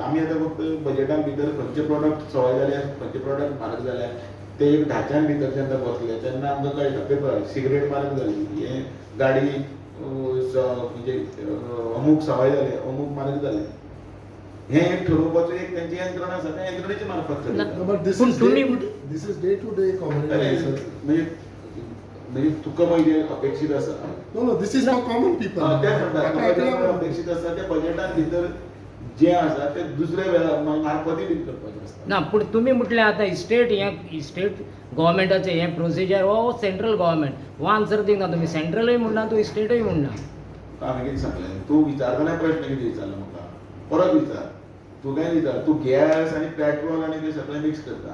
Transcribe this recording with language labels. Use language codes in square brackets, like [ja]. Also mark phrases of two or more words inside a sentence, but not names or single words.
[kok] आमी आतां फक्त बजेटान भितर खंयचे प्रॉडक्ट सवाय जाले खंयचे प्रॉडक्ट म्हारग जाले ते एक ढाच्यान भितर जेन्ना बसले तेन्ना आमकां कळटा [en] paper cigarette [kok] म्हारग जाली हे गाडी म्हणजे अमूक सवाय जाले अमूक म्हारग जाले हे एक ठरोवपाचो एक तेंचे यंत्रणा आसा त्या यंत्रणेचे मार्फत ना. चलता. [en] But this But is [kok] तुम्ही- [en] this is day to day commodity. [kok] अरे, [en] sir. [kok] म्हणजे म्हणजे तुका म्हणजे अपेक्षित आसा [en] No, no, this is for common people. [kok] त्या म्हणटा आता म्हाका जें आपल्या- अपेक्षित आसा त्या बजेटान भितर जे आसा ते दुसऱ्या मार्फती बीन करपाचें आसता. ना पूण तुमी म्हटलें आतां स्टेट गव्हर्मेंटाचें हें प्रोसिजर हो [en] central government [kok] हो आन्सर दिना तुमी सेंट्रलूय म्हणना तूं स्टेटूय म्हणना. हांवें कितें सांगलें तूं विचारतना प्रश्न कितें विचारलो म्हाका परत विचार तूं काय विचार तूं गॅस आनी पेट्रोल आनी ते सगळें मिक्स करता.